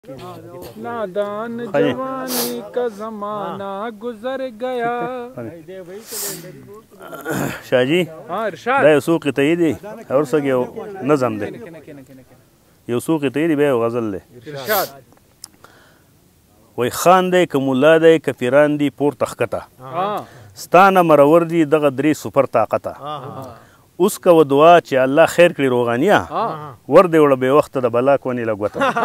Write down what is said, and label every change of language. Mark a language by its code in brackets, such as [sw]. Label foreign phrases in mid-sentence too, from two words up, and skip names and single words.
[ur] نادان جوانی کا زمانہ گزر گیا. शाहजी ہاں ارشاد [ps] دا یو څو قطعې دي او ورسره یو نظم دی یو څو قطعې دي بیا یو غزل دی [ur] इरशाद [ps] وای خان دی که ملا دی که پیران دي پورته ښکته [ur] हाँ [ps] ستانه مرور دي دغه درې سپر طاقته اوس کوه دعا چې الله خیر کړي روغانیه ور دې وړه بې وخته د بلا کونې له ګوته